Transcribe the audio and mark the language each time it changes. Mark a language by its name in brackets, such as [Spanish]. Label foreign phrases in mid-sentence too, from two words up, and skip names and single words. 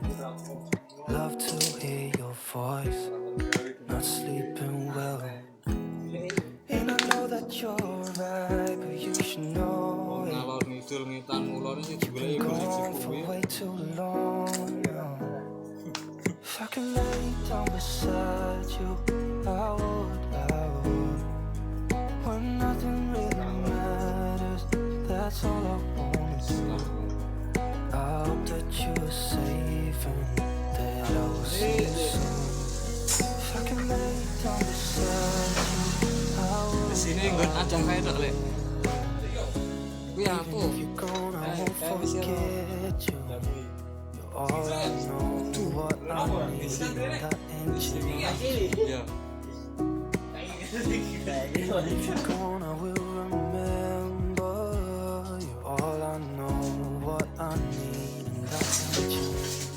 [English] Love to hear your voice. Not sleeping well. And I know that you're right, but you should know it. [Javanese] Ngalor ngidul ngitan mulon iki digoleki [English] Gone for way too long now. If I can lay down beside you, I would. When nothing really matters, that's all I wanna do. I hope that you are safe and that I will see you soon. If I can lay down beside you, I will. [Javanese] Sini nggon acah kae tok lek. Kuwi aku. [English] If you're gone, I won't forget you. You're all I know, what I need, that engine. Ya. If you're gone, I will remember. You're all I know, what I need, and that can change.